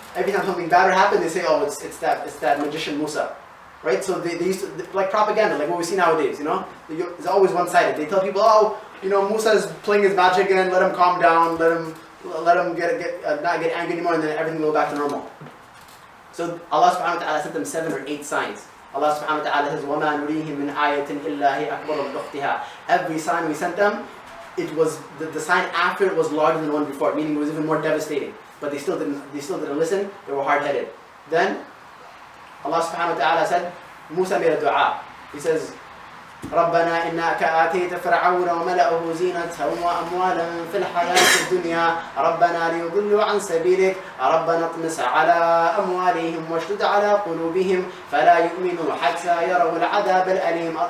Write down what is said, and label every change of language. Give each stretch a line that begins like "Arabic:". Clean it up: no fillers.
English: Every time something bad would happen, they say, oh, it's that magician Musa. Right? So they used to, like propaganda, like what we see nowadays, It's always one-sided. They tell people, oh, Musa is playing his magic and let him calm down, let him not get angry anymore, and then everything will go back to normal. So Allah subhanahu wa ta'ala sent them 7 or 8 signs.
Arabic: Allah subhanahu wa ta'ala says, وَمَا نُرِيهِمْ مِنْ آيَةٍ إِلَّا هِيَ أَكْبَرُ مِنْ أُخْتِهَا.
English: Every sign we sent them, it was the sign after it was larger than the one before, meaning it was even more devastating. But they still didn't listen. They were hard-headed. Then Allah subhanahu wa ta'ala said, Musa made a dua.
Arabic: He says, رَبَّنَا إِنَّكَ آتَيْتَ فِرْعَوْنَ وَمَلَأَهُ زِينَةً وَأَمْوَالًا فِي الْحَيَاةِ الدُّنْيَا رَبَّنَا لِيُضِلُّوا عَنْ سَبِيلِكَ رَبَّنَا اطْمِسْ عَلَى أَمْوَالِهِمْ وَاشْدُدْ عَلَى قُلُوبِهِمْ فَلَا يُؤْمِنُوا حَتَّى يَرَوْا الْعَذَابَ الْأَلِيمَ.